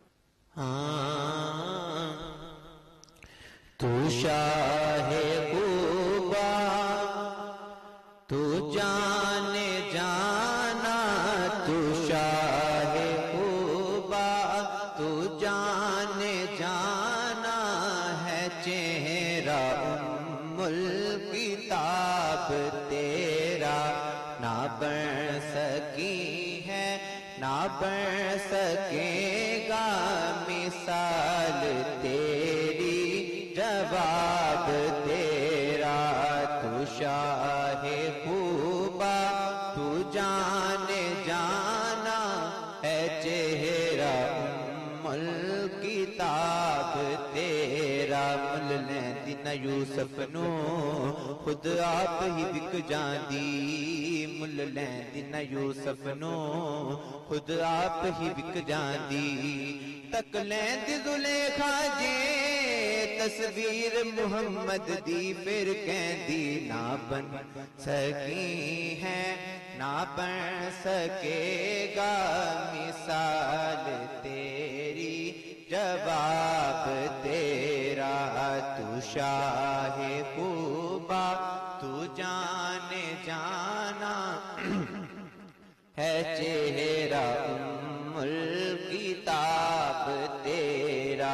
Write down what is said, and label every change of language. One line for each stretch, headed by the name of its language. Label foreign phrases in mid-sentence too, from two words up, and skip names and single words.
Urdu: تو شاہے خوبا، تو جانے جانا، تو شاہے خوبا، تو جانے جانا ہے، چہرہ ام ال کتاب تیرا نہ बन सकी है, ना بن سکے گا مثال تیری، جواب تیرا تو شاہ خوبا، تو جان جانا ہے چہرہ ام الکتاب تیرا۔
Punjabi: مل لیندی نہ یوسف نو خود آپ ہی وک جاندی، مل لیندی نہ یوسف نو خود آپ ہی وک جاندی۔ تک لیندی زلیخا جے تصویر محمد دی، پھر
Urdu: کہندی نہ بن سکی ہے، نہ بن سکے گا مثال تیری، جواب تیرا تو شاہ خوبا، تو جان جانا ہے چہرہ ام الکتاب تیرا۔